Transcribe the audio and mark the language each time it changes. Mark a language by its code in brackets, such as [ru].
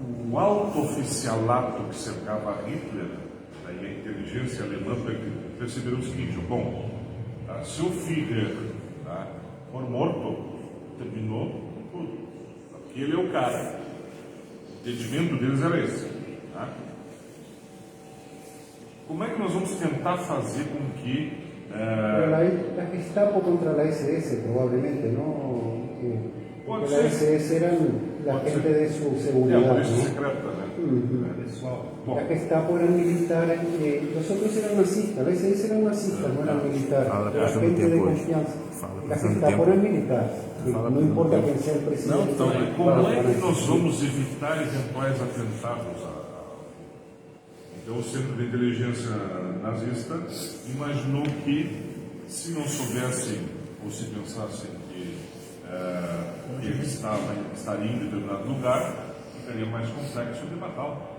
[pt] O alto oficialato que cercava Hitler, e a inteligência alemã perceberam o seguinte: bom, se o Führer for morto, terminou tudo. Porque ele é o cara. O entendimento deles era esse. Tá? Como é que nós vamos tentar fazer com que... [es] La Gestapo contra la SS, probablemente, ¿no? Porque la SS eran la gente de su seguridad. [pt] A polícia secreta, né? [es] La Gestapo eran militares, los otros eran nazistas, la SS eran nazistas, no eran militares, era gente de confianza. La Gestapo eran militares, no importa quién sea el presidente. [pt] Então, como é que nós vamos evitar eventuais atentados? Então, o Centro de Inteligência Nazista imaginou que, se não soubessem ou se pensassem que ele estaria em determinado lugar, ficaria mais complexo de matá-lo.